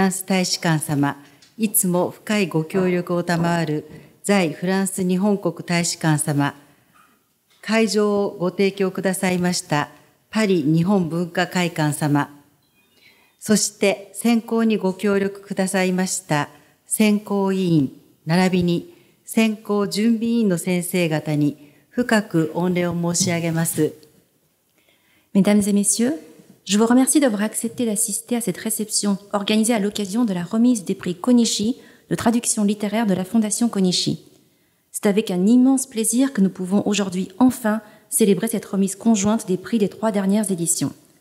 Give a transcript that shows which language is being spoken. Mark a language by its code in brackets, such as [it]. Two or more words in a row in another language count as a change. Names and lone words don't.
[ja] ンス大使館様、いつも深いご協力を賜る在フランス日本国大使館様、会場をご提供くださいましたパリ日本文化会館様、そして選考にご協力くださいました選考委員並びに選考準備委員の先生方に深く御礼を申し上げます。 [fr] Mesdames et messieurs, je vous remercie d'avoir accepté d'assister à cette réception organisée à l'occasion de la remise des prix Konishi de traduction littéraire de la Fondation Konishi. C'est avec un immense plaisir que nous pouvons aujourd'hui enfin célébrer cette remise conjointe des prix des 3 dernières éditions.